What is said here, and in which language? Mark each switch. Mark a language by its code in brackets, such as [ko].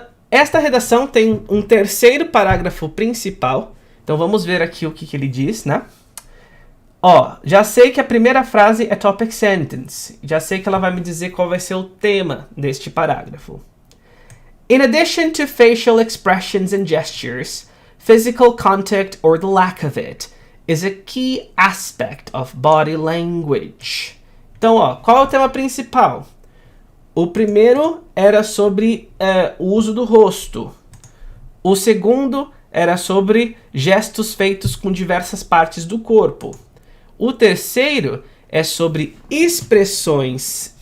[pt] Esta redação tem um terceiro parágrafo principal, então vamos ver aqui o que ele diz, né? Já sei que a primeira frase é topic sentence, já sei que ela vai me dizer qual vai ser o tema deste parágrafo. [en] In addition to facial expressions and gestures, physical contact or the lack of it is a key aspect of body language. [pt] Então, qual é o tema principal? O primeiro era sobre o uso do rosto. O segundo era sobre gestos feitos com diversas partes do corpo. O terceiro é sobre expressões...